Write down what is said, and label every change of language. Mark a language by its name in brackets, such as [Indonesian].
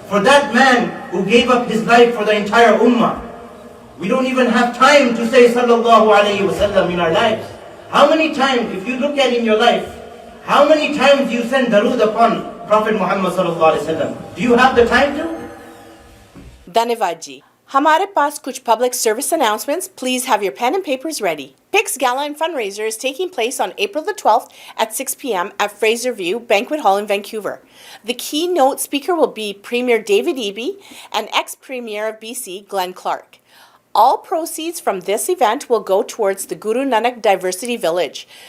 [English] For that man who gave up his life for the entire ummah. We don't even have time to say sallallahu alayhi wa sallam in our lives. How many times, if you look at in your life, how many times you send darood upon Prophet Muhammad sallallahu alayhi wa sallam? Do you have the time to? [Hindi] धन्यवाद जी. हमारे पास कुछ [English] public service announcements. Please have your pen and papers ready. PICS Gala and Fundraiser is taking place on April the 12th at 6 p.m. at Fraser View Banquet Hall in Vancouver. The keynote speaker will be Premier David Eby and ex-Premier of BC, Glenn Clark. All proceeds from this event will go towards the Guru Nanak Diversity Village.